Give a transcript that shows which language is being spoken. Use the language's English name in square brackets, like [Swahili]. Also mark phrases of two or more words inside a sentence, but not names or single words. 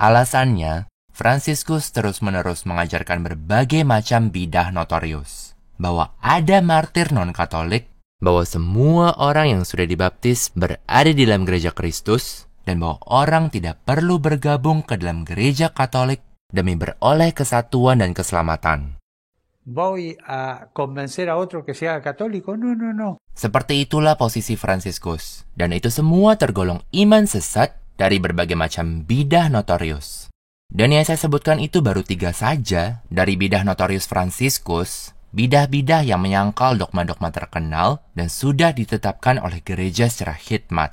[Indonesian] Alasannya, Fransiskus terus-menerus mengajarkan berbagai macam bidah notorius, bahwa ada martir non-Katolik, bahwa semua orang yang sudah dibaptis berada di dalam gereja Kristus, dan bahwa orang tidak perlu bergabung ke dalam gereja Katolik demi beroleh kesatuan dan keselamatan. [Spanish] Voy a convencer a otro que sea católico? No, no, no. [Indonesian] Seperti itulah posisi Fransiskus, dan itu semua tergolong iman sesat dari berbagai macam bidah notorius. Dan yang saya sebutkan itu baru 3 saja dari bidah notorius Fransiskus, bidah-bidah yang menyangkal dogma-dogma terkenal dan sudah ditetapkan oleh gereja secara khidmat.